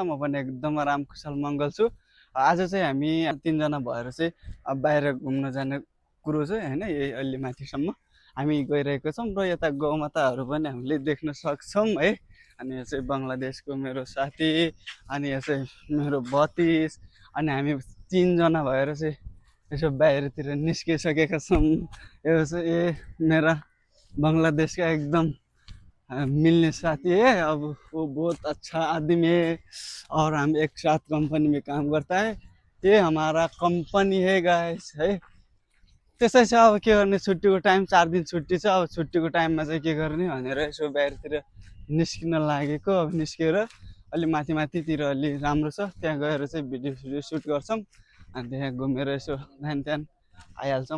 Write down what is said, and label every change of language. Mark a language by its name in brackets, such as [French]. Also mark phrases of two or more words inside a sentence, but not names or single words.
[Nepali] म पनि एकदम आराम कुशल मङ्गल छु। आज चाहिँ हामी तीनजना भएर चाहिँ बाहिर घुम्न जाने कुरो चाहिँ होइन, यही अलि माथिसम्म हामी गइरहेको छौँ र यता गौमाताहरू पनि हामीले देख्न सक्छौँ है। अनि यो चाहिँ बङ्गलादेशको मेरो साथी, अनि यो चाहिँ मेरो भतिज, अनि हामी तिनजना भएर चाहिँ यसो बाहिरतिर निस्किसकेका छौँ। यो चाहिँ मेरा बङ्गलादेशका एकदम मिलने साथी है। [Hindi] अब वो बहुत अच्छा आदमी है और हम एक साथ कंपनी में काम करता है। ये हमारा कंपनी है गाइस है। [Nepali] त्यसै छ, अब के गर्ने, छुट्टीको टाइम 4 दिन छुट्टी छ। अब छुट्टीको टाइममा चाहिँ के गर्ने भनेर यसो बाहिरतिर निस्किन लागेको। अब निस्केर अलि माथि माथितिर अलि राम्रो छ, त्यहाँ गएर चाहिँ भिडियो सुट गर्छौँ। अनि त्यहाँ घुमेर यसो ध्यान त्यहाँ आइहाल्छौँ।